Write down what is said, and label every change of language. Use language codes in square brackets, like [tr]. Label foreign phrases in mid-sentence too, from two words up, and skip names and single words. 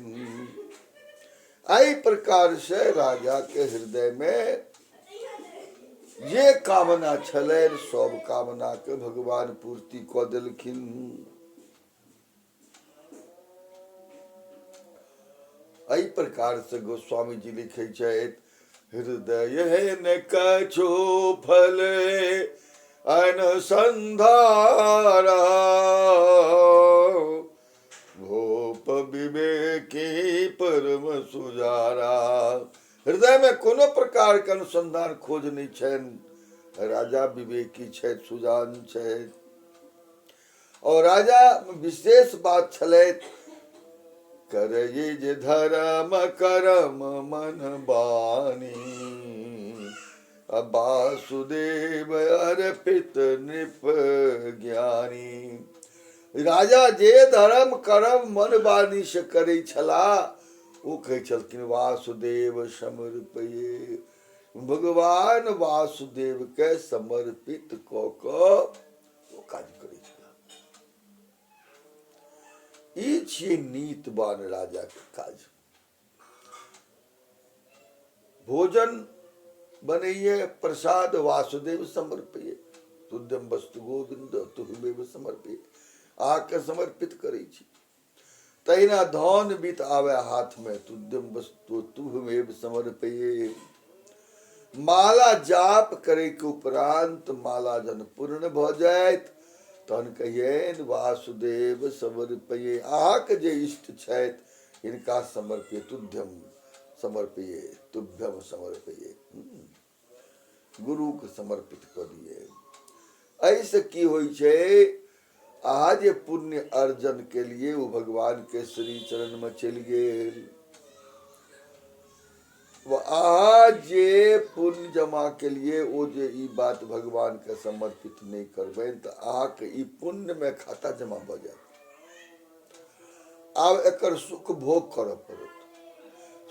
[mai] एहि प्रकार से राजा के हृदय में जे कामना छलैन सब कामना के भगवान पूर्ति कऽ देलखिन। एहि प्रकार से गोस्वामी जी लिखे छथि, [awa] हृदय न कछु फल अनसंधारा, भूप विवेकी परम सुजारा। [mai] हृदय में कोनो प्रकार के अनुसंधान खोज नहीं छनि। राजा विवेकी छथि, सुजान छथि। और राजा विशेष बात छलैथ, [awa] करई जे धर्म करम मन बानी, वासुदेव अर्पित नृप ज्ञानी। [mai] राजा जे धर्म कर्म मन बानी से करे छला, वो कहे छलखिन [sa] वासुदेव समर्पये। [mai] भगवान वासुदेव के समर्पित क के वो काज करे छला। ई छियै नीतवान राजा के काज। भोजन बनैये, प्रसाद [sa] वासुदेव समर्पये। तुद्यम वस्तु गोविंद तुहमेव समर्पये। [mai] आके समर्पित करै छी। तहिना धन बीत आवे हाथ में, [sa] तुद्यम वस्तु तुहमेव समर्पये। [mai] माला जाप करे के उपरांत माला जन पूर्ण भ जायत, तहन कहियन [sa] वासुदेव समर्पये। [mai] अहाँके जे इष्ट छथि हिनका समर्पये, [sa] तुभ्यम समर्पये, तुभ्यम समर्पये। [mai] गुरु के समर्पित कऽ दिए। ऐसे की होइ छै, अहाँ जे पुण्य अर्जन के लिए वो भगवान के श्री चरण में चलि गेल। अहाँ जे पुण्य जमा के लिए ओ जे ई बात भगवान के समर्पित नहीं करबे तो अहाँ के ई पुण्य में खाता जमा भ जायत। आब एकर सुख भोग करऽ पड़त।